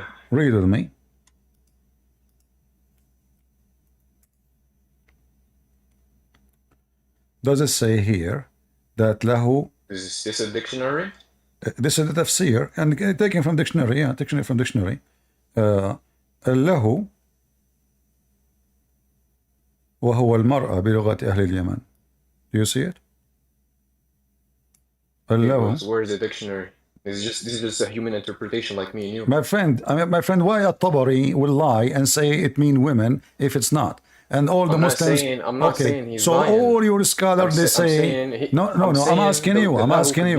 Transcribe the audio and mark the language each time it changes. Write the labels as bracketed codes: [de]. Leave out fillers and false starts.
[en] Read with me. Does it say here that lahu? Is this a dictionary? This is the tafsir and taken from dictionary. Yeah, dictionary from dictionary. [ar] له وهو المرأة بلغة أهل اليمن. [en] Do you see it? [ar] له. [en] Where is the dictionary? This is just a human interpretation like me and you. My friend, why At-Tabari will lie and say it mean women if it's not? And all the Muslims. I'm not saying he's so lying. all your scholars they say no. I'm asking you. I'm asking you.